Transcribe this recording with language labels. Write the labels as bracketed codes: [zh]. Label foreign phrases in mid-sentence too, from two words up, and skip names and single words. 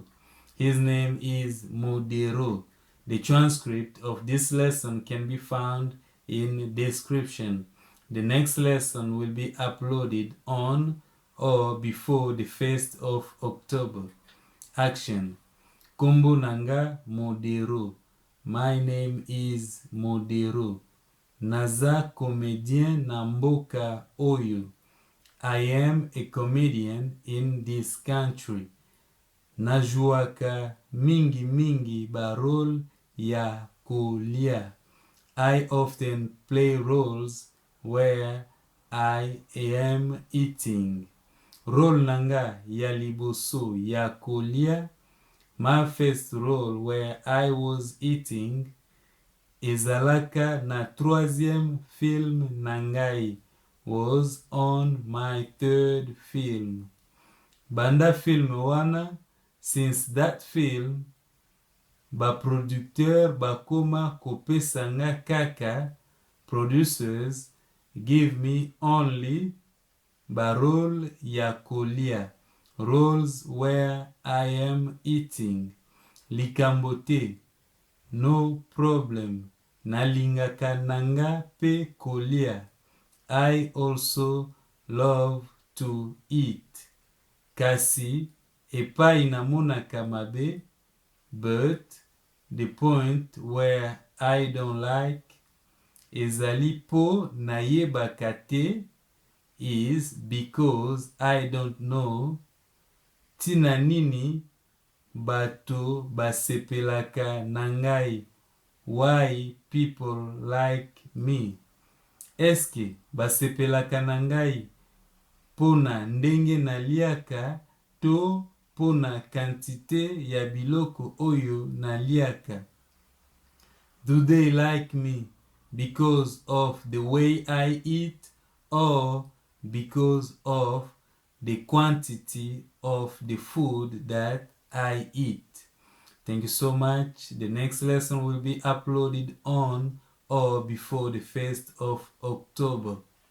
[en] His name is Modero. The transcript of this lesson can be found in the description. The next lesson will be uploaded on or before the 1st of October. Action. [ln] Kombo nanga Modero. [en] My name is Modero. [ln] Naza comédien na mboka oyo. [en] I am a comedian in this country. [ln] Na jouaka mingi ba role ya kolia. [en] I often play roles where I am eating. [ln] Role nanga ya liboso ya kolia. [en] My first role where I was eating [ln] Ezalaka na troisième film ngai [en] was on my third film. [ln] Banda film wana, [en] since that film, [ln] producteur koma pesa kaka, [en] producers give me only [ln] role ya kolia. [en] Roles where I am eating. [ln] Likambo te, [en] no problem. [ln] Na lingaka nanga pe kolia. [en] I also love to eat. [ln] Kasi, epayi na monaka mabe, [en] but the point where I don't like [ln] Ezali po na yebaka te [en] is because I don't know [ln] tina nini bato sepelaka ngai. [en] Why people like me? [ln] Est-ce sepelaka ngai pona ndenge na liaka to pona quantité ya biloko oyo na liaka? [en] Do they like me because of the way I eat or because of the quantity of the food that I eat? Thank you so much. The next lesson will be uploaded on or before the 1st of October.